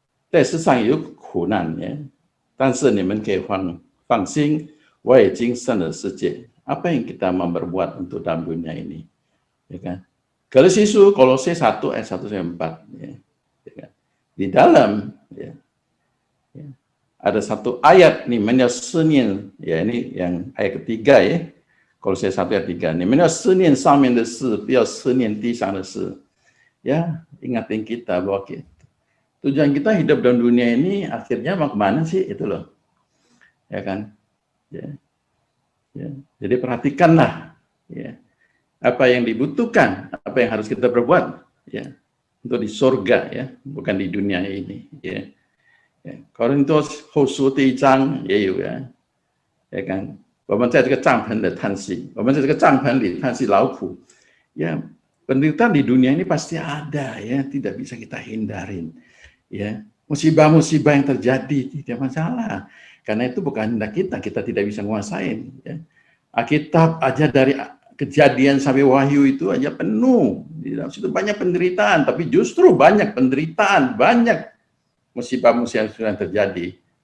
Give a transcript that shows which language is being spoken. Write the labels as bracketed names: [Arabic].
[Chinese] 在世上有苦难呀，但是你们可以放心，我已经胜了世界。 [Indonesian] Apa yang kita memperbuat untuk dalam dunia ini, ya kan? Kolose 1 ayat 1-4 ya, ya kan? Di dalam ya, ada satu ayat nih, menyelesaikan ya, ini yang ayat ketiga ya, Kolose 1 ayat 3 nih, menyelesaikan [Chinese] 上面的事，不要思念地上的事。 [Indonesian] Ya, ingatin kita bahwa tujuan kita hidup dalam dunia ini akhirnya mau kemana sih, itu loh, ya kan? Ya. Ya. Jadi perhatikanlah ya, apa yang dibutuhkan, apa yang harus kita perbuat ya, untuk di surga ya, bukan di dunia ini ya. Ya. [Chinese] Korintus 后书第1章也有呀，ya kan? 我们在这个帐篷的叹息，我们在这个帐篷里叹息劳苦ya. [Indonesian] Penderitaan di dunia ini pasti ada ya, tidak bisa kita hindarin. Ya, musibah-musibah yang terjadi tidak masalah, karena itu bukan hendak kita tidak bisa menguasain. Ya. Alkitab aja dari Kejadian sampai Wahyu itu aja penuh, di dalam situ banyak penderitaan, tapi justru banyak penderitaan, banyak musibah-musibah yang terjadi.